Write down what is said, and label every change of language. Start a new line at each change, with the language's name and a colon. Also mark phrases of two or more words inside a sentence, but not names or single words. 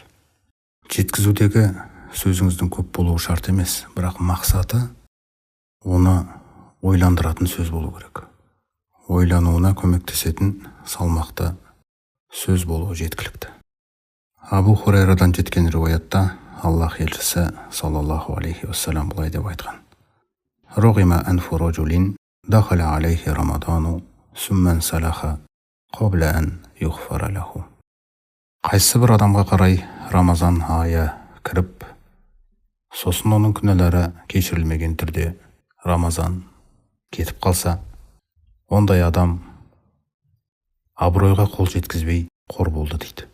Kazakh: Жеткізудегі сөзіңіздің көп болуы шарт емес, бірақ мақсаты оны ойландыратын сөз болу керек. Ойлануына көмектесетін салмақты сөз болуы жеткілікті. Абу Хурайрадан жеткен риуаятта Аллах елшісі
Arabic: صلى الله عليه وسلم
Kazakh: былай деп айтқан:
Arabic: رغم أنف رجل دخل عليه رمضان ثم انسلخ قبل أن يغفر له.
Kazakh: Қайсы бір адамға қарай Рамазан айы кіріп, сосын оның күнәлары кешірілмеген түрде Рамазан кетіп қалса, ондай адам абыройға қол жеткізбей қор болды дейді.